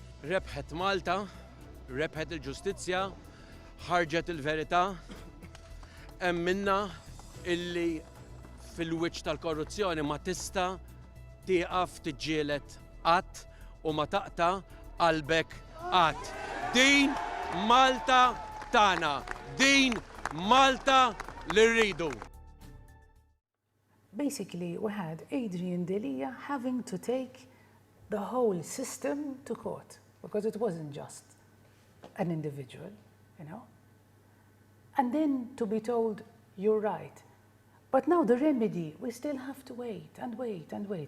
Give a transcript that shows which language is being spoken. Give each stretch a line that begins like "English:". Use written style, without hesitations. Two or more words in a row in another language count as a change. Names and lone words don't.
Maltese: Rebħet Malta, rebħet il-ġustizzja, ħarġet il-verità, hemm minna illi fil-wiċċ tal-korruzzjoni ma tista' tieqaf tiġġieled qatt u ma taqta' qalbek qatt. Din Malta tagħna, din Malta li rridu.
English: Basically, we had Adrian Delia having to take the whole system to court because it wasn't just an individual, you know. And then to be told, you're right. But now the remedy, we still have to wait and wait and wait.